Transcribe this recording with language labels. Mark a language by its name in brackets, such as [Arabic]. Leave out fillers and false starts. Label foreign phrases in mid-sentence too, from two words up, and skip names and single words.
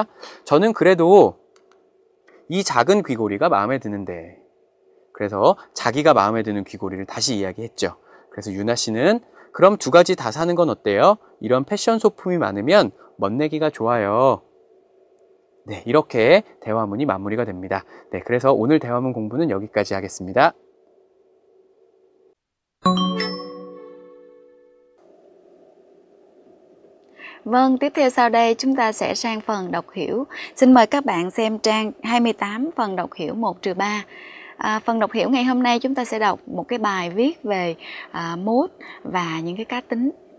[Korean] 저는 그래도 이 작은 귀걸이가 마음에 드는데, 그래서 자기가 마음에 드는 귀걸이를 다시 이야기했죠. 그래서 유나 씨는 그럼 두 가지 다 사는 건 어때요? 이런 패션 소품이 많으면 멋내기가 좋아요. 네, 이렇게 대화문이 마무리가 됩니다. 네, 그래서 오늘 대화문 공부는 여기까지 하겠습니다. [Vietnamese] Vâng, tiếp theo sau đây chúng ta sẽ sang phần đọc hiểu. Xin mời các bạn xem trang 28 phần đọc hiểu 1-3. Phần đọc hiểu ngày hôm nay chúng ta sẽ đọc một cái bài viết về mốt và những cái cá tính.